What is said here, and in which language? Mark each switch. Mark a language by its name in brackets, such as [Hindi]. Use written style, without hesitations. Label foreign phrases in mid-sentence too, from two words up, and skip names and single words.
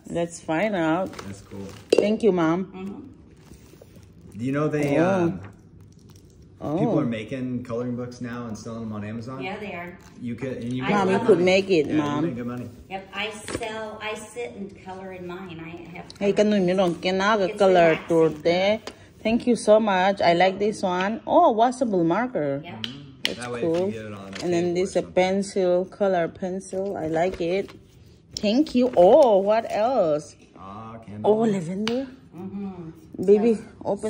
[English] Let's find out. That's cool. Thank you, Mom. Do you know they Oh. people are Oh, making coloring books now and selling them on Amazon? Yeah, they are. You could and you I Mom, you love could them. make it, yeah, you Mom. make good money. Yep, I sit and color in mine. I have. [Mizo] Hey, kanun mi ron kinaga color turte. [English] Thank you so much. I like this one. Oh, washable marker. Yep. That's That way cool. if you get it on a And then table this or a pencil, color pencil. I like it. Thank you. Oh, what else? candle. Oh, lavender. Baby, open